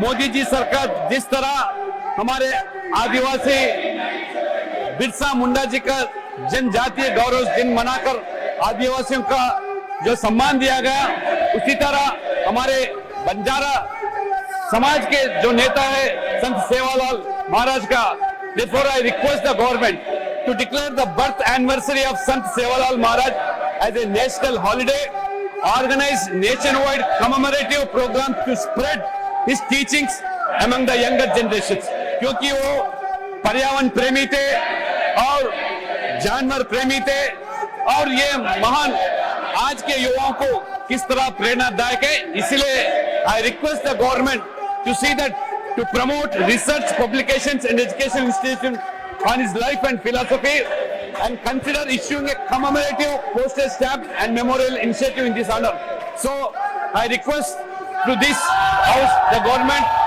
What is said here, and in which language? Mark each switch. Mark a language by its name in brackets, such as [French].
[Hindi] मोदी जी सरकार जिस तरह हमारे आदिवासी बिरसा मुंडा जी का जनजातीय गौरव दिन मनाकर आदिवासियों का जो सम्मान दिया गया, उसी तरह हमारे बंजारा समाज के जो नेता है संत सेवालाल महाराज का. [English] Therefore, I request the government to declare the birth anniversary of Sant Sevalal Maharaj as a national holiday, organize nationwide commemorative program to spread his teachings among the younger generations. [Hindi] क्योंकि वो पर्यावरण प्रेमी थे और जानवर प्रेमी थे, और ये महान आज के युवाओं को किस तरह प्रेरणादायक है. [English] इसलिए I request the government to see that to promote research, publications and education institutions on his life and philosophy, and consider issuing a commemorative postage stamp and memorial initiative in this honor. So I request to this house, the government,